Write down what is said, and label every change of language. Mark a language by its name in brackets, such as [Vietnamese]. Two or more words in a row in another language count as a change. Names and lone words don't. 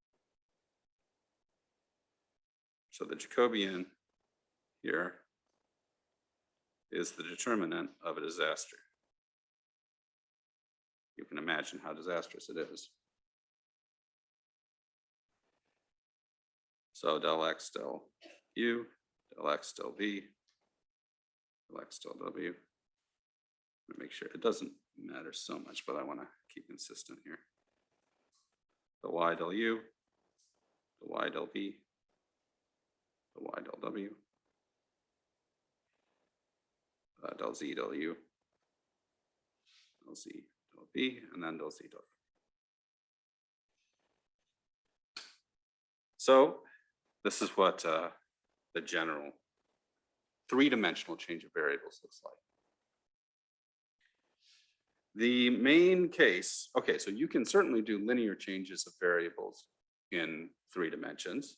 [English] So the Jacobian here is the determinant of a disaster. You can imagine how disastrous it is. So del x del u, del x del v, del x del w. Make sure it doesn't matter so much, but I want to keep consistent here. The y del u, the y del v, the y del w, del z del u, del z del v, and then del z del v. So this is what the general 3-dimensional change of variables looks like. The main case, okay, so you can certainly do linear changes of variables in 3 dimensions.